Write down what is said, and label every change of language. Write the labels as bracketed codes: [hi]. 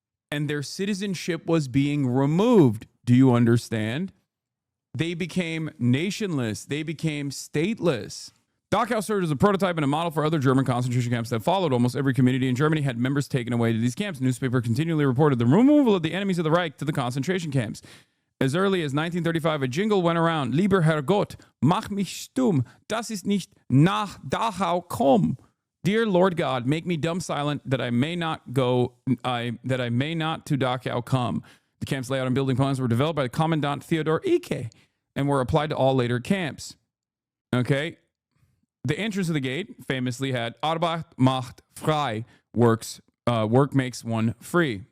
[en] And their citizenship was being removed. Do you understand? They became nationless. They became stateless. Dachau served as a prototype and a model for other German concentration camps that followed. Almost every community in Germany had members taken away to these camps. Newspaper continually reported the removal of the enemies of the Reich to the concentration camps. As early as 1935, a jingle went around, [de] Lieber Herrgott, mach mich stumm, das ist nicht nach Dachau komm. [en] Dear Lord God, make me dumb silent that I may not go, that I may not to Dachau come. The camp's layout and building plans were developed by Commandant Theodor Icke and were applied to all later camps. Okay. The entrance of the gate famously had [de] Arbeit macht frei, [en] work makes one free.